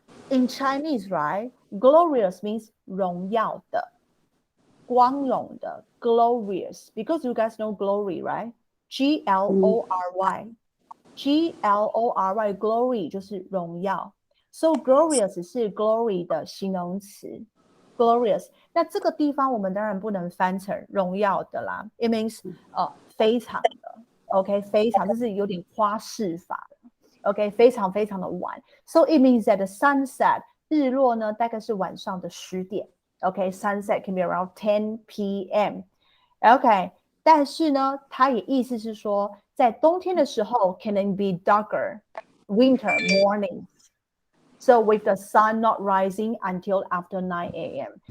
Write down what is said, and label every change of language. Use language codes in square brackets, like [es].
[en] In Chinese, right? Glorious means [zh] 荣耀的, 光荣的, [en] glorious. Because you guys know glory, right? Glory. Glory, glory [zh] 就是荣耀。 [en] So glorious [zh] 是 glory 的形容词。 glorious， 那这个地方我们当然不能翻成荣耀的啦。 [en] It means [zh] 非常的 ，OK， 非常，这是有点夸饰法的 ，OK， 非常非常的晚。 [en] So it means that the sunset [zh] 日落呢，大概是晚上的10点 [en] ，OK，sunset can be around 10 p.m. OK， [zh] 但是呢，它也意思是说，在冬天的时候 [en] can be darker winter mornings。So with the sun not rising until after 9 a.m.